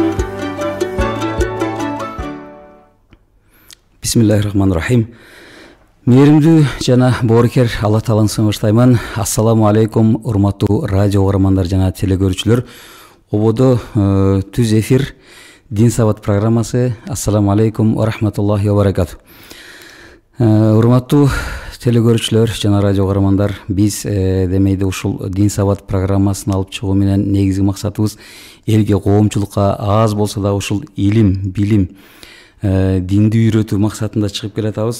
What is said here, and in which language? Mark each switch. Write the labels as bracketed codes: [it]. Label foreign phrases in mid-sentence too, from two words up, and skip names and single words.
[ar] بسم الله الرحمن الرحيم. [ky] Мээримдүү жана боорукер Алла Тааланы сыймыштайман. [ar] السلام عليكم, [ky] урматтуу радио угармандар жана телегөрүүчүлөр. Ободо түз эфир Дин Сабат программасы. [ar] السلام عليكم ورحمة الله وبركاته. [ky] Урматтуу телегөрүүчүлөр жана радио угармандар, биз демейде ушул Дин Сабат программасын алып чыгуу менен негизги максатыбыз элге, коомчулукка аз болсо да ушул илим, билим, динди үйрөтүү максатында чыгып келатабыз.